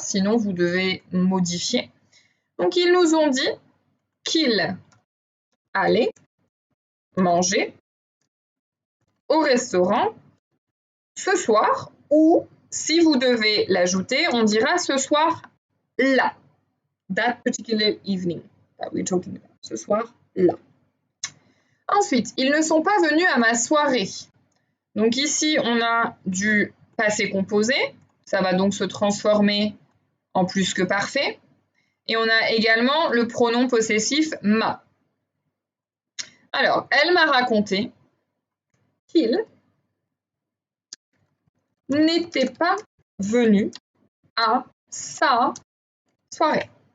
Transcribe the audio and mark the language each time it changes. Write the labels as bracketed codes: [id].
[fr] Sinon, vous devez modifier. Donc, ils nous ont dit qu'ils allaient manger au restaurant ce soir. Ou, si vous devez l'ajouter, on dira ce soir-là. [en] That particular evening that we're talking about. [fr] Ce soir-là. Ensuite, ils ne sont pas venus à ma soirée. Donc ici, on a du passé composé. Ça va donc se transformer en plus que parfait. Et on a également le pronom possessif m'a. Alors, elle m'a raconté qu'il n'était pas venu à sa soirée.